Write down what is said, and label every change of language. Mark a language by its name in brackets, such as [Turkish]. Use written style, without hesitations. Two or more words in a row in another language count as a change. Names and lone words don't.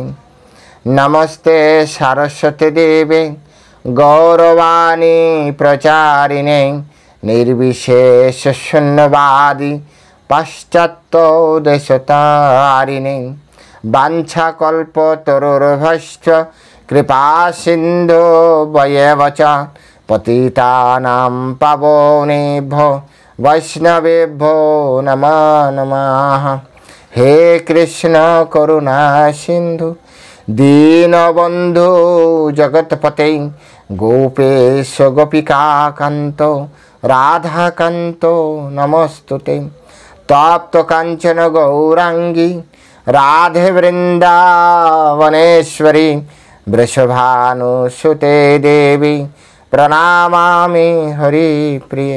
[Sanskrit] নমস্তে সরস্বতী দেবে গৌরবাণী প্রচারিণে নির্বিশেষ শূন্যবাদী পাশ্চাত্য দেশতারিণে। বাঞ্ছাকল্পতরুর্ভশ্চ কৃপা সিন্ধু বয়েব চ পতিতানাং পাবনেভ্যো বৈষ্ণবেভ্যো নমো নমঃ। হে কৃষ্ণ করুণা সিন্ধু দীনবন্ধু জগৎপতে গোপেশ গোপিকাকান্ত রাধাকান্ত নমস্তুতে। তপ্ত কাঞ্চন গৌরাঙ্গী রাধে বৃন্দাবনেশ্বরী বৃষভানুসুতে দেবী প্রণামামি হরিপ্রিয়ে।